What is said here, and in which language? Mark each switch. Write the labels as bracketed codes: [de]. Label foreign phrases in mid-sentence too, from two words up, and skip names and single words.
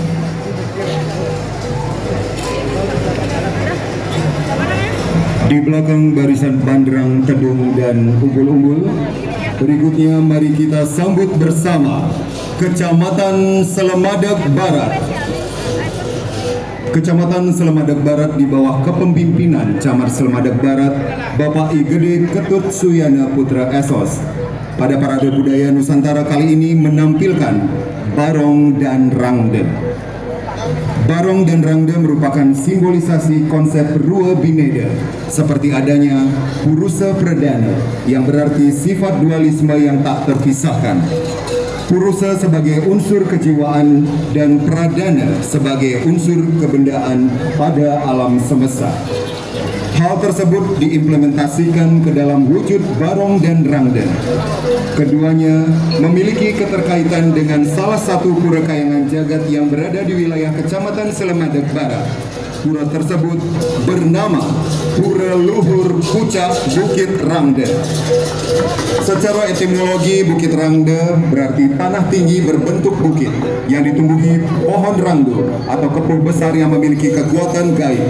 [id] Di belakang barisan bandrang, tedung, dan umbul-umbul, berikutnya mari kita sambut bersama Kecamatan Selamadak Barat. Kecamatan Selamadak Barat di bawah kepemimpinan Camat Selamadak Barat Bapak I Gede Ketut Suyana Putra Esos. Pada parade budaya Nusantara kali ini menampilkan Barong dan Rangde. Barong dan Rangde merupakan simbolisasi konsep Rua Bineda, seperti adanya Purusa Pradana yang berarti sifat dualisme yang tak terpisahkan. Purusa sebagai unsur kejiwaan dan Pradana sebagai unsur kebendaan pada alam semesta. Hal tersebut diimplementasikan ke dalam wujud Barong dan Rangde. Keduanya memiliki keterkaitan dengan salah satu pura kayangan jagat yang berada di wilayah Kecamatan Selamadak Barat. Pura tersebut bernama Pura Luhur Pucak Bukit Rangde. Secara etimologi, Bukit Rangde berarti tanah tinggi berbentuk bukit yang ditumbuhi pohon rangdo atau kepuh besar yang memiliki kekuatan gaib.